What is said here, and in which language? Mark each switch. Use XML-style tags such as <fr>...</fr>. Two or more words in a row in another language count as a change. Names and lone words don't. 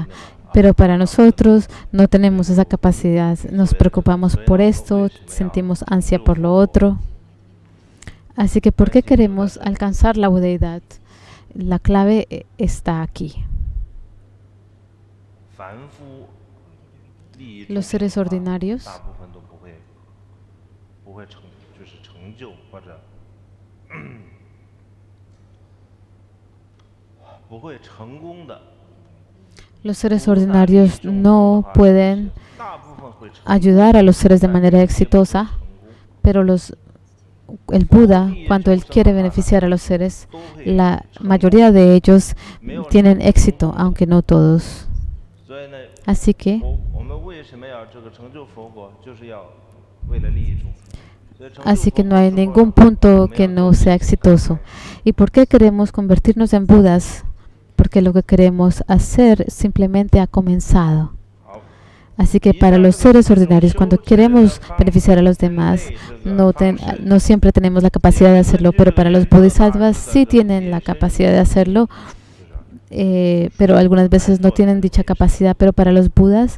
<es>Pero para nosotros no tenemos esa capacidad. Nos preocupamos por esto, sentimos ansia por lo otro. Así que, ¿por qué queremos alcanzar la budeidad? La clave está aquí.</es> <zh>利益</zh> <es>los</es> <zh>众生</zh> <es>seres</es> <zh>的话</zh> <es>ordinarios</es> <zh>大部分都不会就是成就或者不会成功的。</zh> <es>Los seres ordinarios no pueden</es> <zh>大部分会成功</zh> <es>ayudar a los seres de manera exitosa, pero el Buda, cuando él quiere beneficiar a los seres, la mayoría de ellos tienen éxito, aunque no todos.</es> <zh>所以呢，</zh> <es>Así que</es> <zh>我们为什么要这个成就佛果，就是要为了利益众生。所以成就</zh> <es>Así que</es> <zh>佛</zh> <es>no</es> <zh>果</zh> <es>hay</es> <zh>之后</zh> <es>ningún</es> <zh>呢</zh> <es>punto</es> <zh>我们</zh> <es>que</es> <zh>要</zh> <es>no</es> <zh>做</zh> <es>sea exitoso. ¿Y por qué queremos convertirnos en Budas? Porque lo que queremos hacer simplemente ha comenzado.</es> <zh>好，</zh> <es>Así que para los seres ordinarios, cuando queremos beneficiar a los demás, no siempre tenemos la capacidad de hacerlo, pero para los bodhisattvas sí tienen la capacidad de hacerlo, pero algunas veces no tienen dicha capacidad, pero para los budas</es>